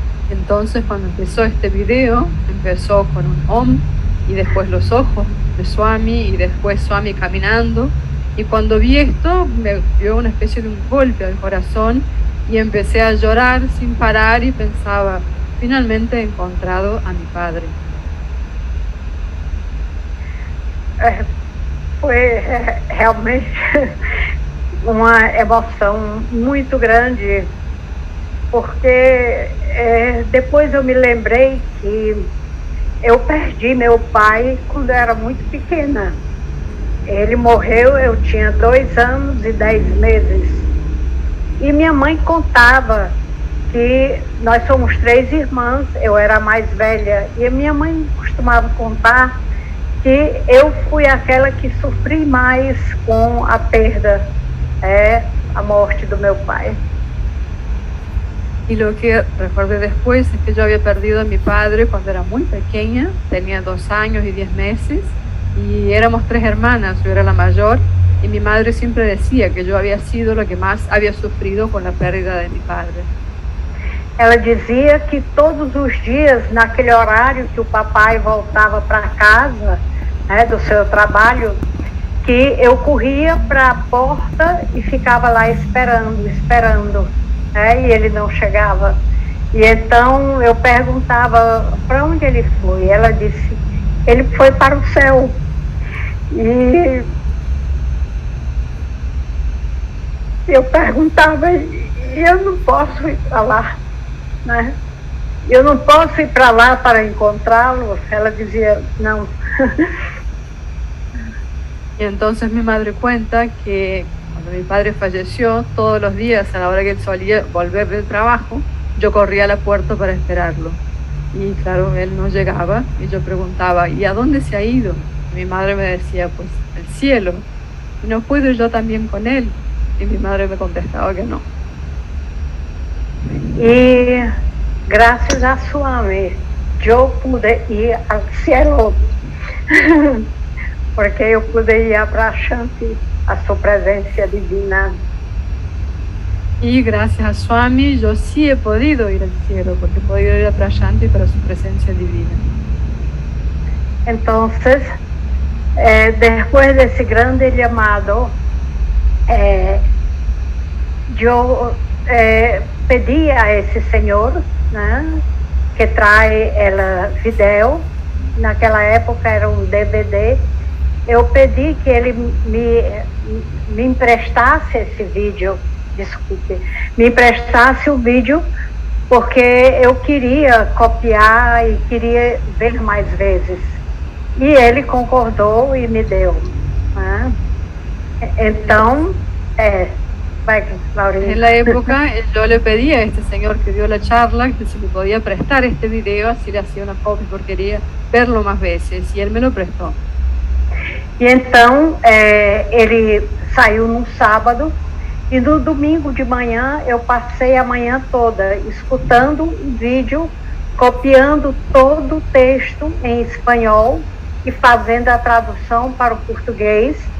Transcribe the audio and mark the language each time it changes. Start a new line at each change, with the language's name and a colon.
Spanish: Entonces cuando empezó este video, empezó con un Om y después los ojos de Swami y después Swami caminando, y cuando vi esto me dio una especie de un golpe al corazón y empecé a llorar sin parar y pensaba: finalmente he encontrado a mi padre.
Portuguese: Foi realmente uma emoção muito grande, porque depois eu me lembrei que eu perdi meu pai quando eu era muito pequena. Ele morreu, eu tinha 2 anos e 10 meses. E minha mãe contava que nós somos 3 irmãs, eu era a mais velha, e a minha mãe costumava contar que eu fui aquela que sofri mais com a perda, a morte do meu pai.
Spanish: Y lo que recordé después es que yo había perdido a mi padre cuando era muy pequeña, tenía 2 años y 10 meses, y éramos 3 hermanas, yo era la mayor, y mi madre siempre decía que yo había sido la que más había sufrido con la pérdida de mi padre.
Portuguese: Ela dizia que todos os dias, naquele horário que o papai voltava para casa, do seu trabalho, que eu corria para a porta e ficava lá esperando, e ele não chegava. E então eu perguntava para onde ele foi. Ela disse: ele foi para o céu. E eu perguntava: eu não posso ir para lá, né? Eu não posso ir para lá para encontrá-lo. Ela dizia: não.
Spanish: Y entonces mi madre cuenta que cuando mi padre falleció, todos los días a la hora que él solía volver del trabajo, yo corría a la puerta para esperarlo. Y claro, él no llegaba, y yo preguntaba: ¿y a dónde se ha ido? Y mi madre me decía: pues al cielo. ¿Y no puedo yo también con él? Y mi madre me contestaba que no.
Portuguese: E graças a Swami, eu pude ir ao cielo, porque eu pude ir a Prashanti, a sua presença divina.
Spanish: Y gracias a Swami yo sí he podido ir al cielo, porque he podido ir a Prashanti para su presencia divina. Entonces, después
Portuguese: desse grande llamado, eu pedi a esse senhor, né, que traz ela vídeo, naquela época era um DVD, eu pedi que ele me emprestasse esse vídeo, me emprestasse o vídeo, porque eu queria copiar e queria ver mais vezes. E ele concordou e me deu. né? Então, vai, Laurinha.
Spanish: En la época yo le pedí a este señor que dio la charla que si me podía prestar este video, así le hacía una copia porque quería verlo más veces, y él me lo prestó.
Portuguese: E então, ele saiu no sábado, e no domingo de manhã eu passei a manhã toda escutando o vídeo, copiando todo o texto em espanhol e fazendo a tradução para o português.